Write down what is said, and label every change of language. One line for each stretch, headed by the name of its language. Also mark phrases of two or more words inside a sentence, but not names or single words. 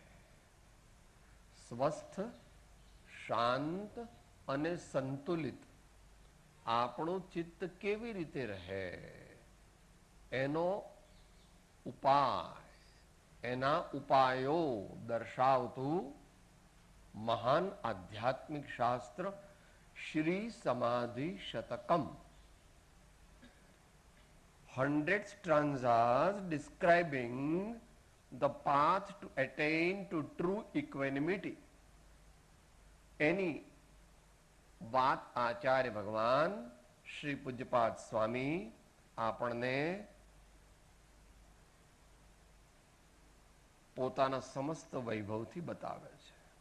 Gujarati: સ્વસ્થ શાંત અને સંતુલિત આપણું ચિત્ત કેવી રીતે રહે એનો ઉપાય, એના ઉપાયો દર્શાવતું મહાન આધ્યાત્મિક શાસ્ત્ર श्री समाधि शतकम
English: 100 stanzas describing the path to attain to true equanimity.
Gujarati: એની વાત આચાર્ય ભગવાન શ્રી પૂજ્યપાદ સ્વામી આપણને પોતાના સમસ્ત વૈભવથી બતાવે છે.